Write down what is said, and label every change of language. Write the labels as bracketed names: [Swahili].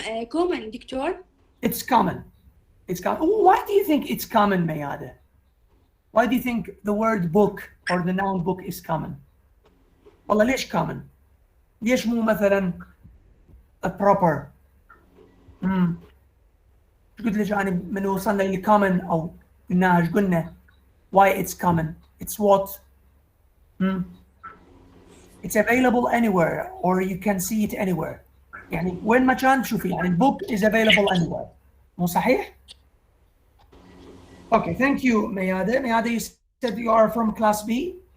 [Arabic] common دكتور. [English] It's common. It's common. Why do you think it's common, Meyada? Why do you think the word book or the noun book is common? [Arabic] والله ليش common؟ ليش مو مثلا a proper؟ قلت لك يعني من وصلنا للcommon او قلناها ايش قلنا؟ [English] Why it's common? It's what? It's available anywhere or you can see it anywhere. [Arabic] يعني وين ما كان تشوفي يعني [English] book is available anywhere. [Arabic] مو صحيح؟ [English] Okay, thank you, Meyada. Meyada, you said you are from class B?